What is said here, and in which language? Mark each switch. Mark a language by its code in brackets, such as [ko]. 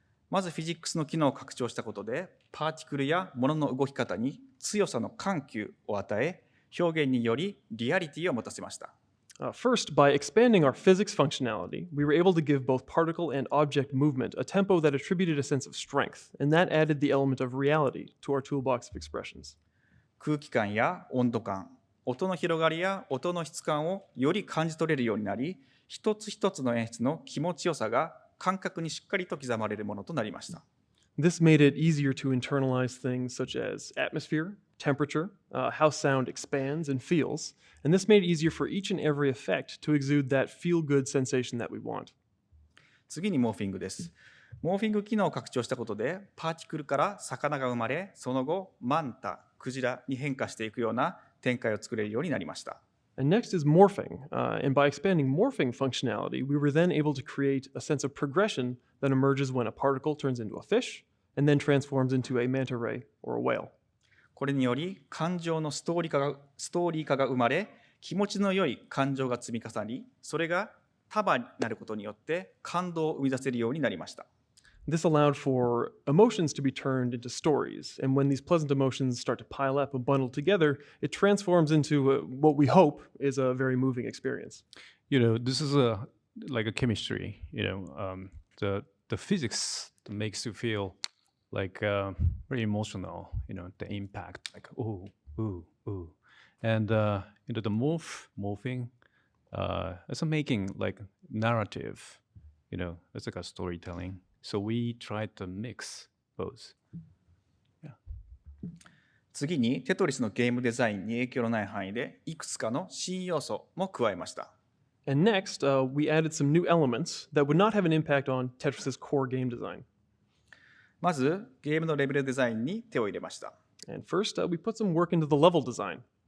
[ja] まずフィジックスの機能を拡張したことで、パーティクルや物の動き方に強さの緩急を与え、表現によりリアリティを持たせました。 [en] First, by expanding our physics functionality, we were able to give both particle and object movement a tempo that attributed a sense of strength, and that added the element of reality to our toolbox of expressions. [ja] 空気感や温度感、音の広がりや音の質感をより感じ取れるようになり、一つ一つの演出の気持ちよさが感覚にしっかりと刻まれるものとなりました。 [en] This made it easier to internalize things such as atmosphere, temperature, how sound expands and feels, and this made it easier for each and every effect to exude that feel-good sensation that we want. [ja] 次にモーフィングです。モーフィング機能を拡張したことで、パーティクルから魚が生まれ、その後、マンタ、クジラに変化していくような展開を作れるようになりました。 [en] And next is morphing. And by expanding morphing functionality, we were then able to create a sense of progression that emerges when a particle turns into a fish and then transforms into a manta ray or a whale. [ja] これにより、感情のストーリー化が生まれ、気持ちの良い感情が積み重なり、それが束になることによって感動を生み出せるようになりました。 [en] This allowed for emotions to be turned into stories. And when these pleasant emotions start to pile up and bundle together, it transforms into what we hope is a very moving experience. This is like a chemistry. The physics that makes you feel like very emotional. The impact, like ooh, ooh, ooh, and the morphing. It's a making like narrative. It's like a storytelling. So we tried to mix both. [ja] 次に、テトリスのゲームデザインに影響のない範囲で、いくつかの新要素も加えました。 [en] And next, we added some new elements that would not have an impact on Tetris's core game design. [ja] まず、ゲームのレベルデザインに手を入れました。 [en] And first, we put some work into the level design.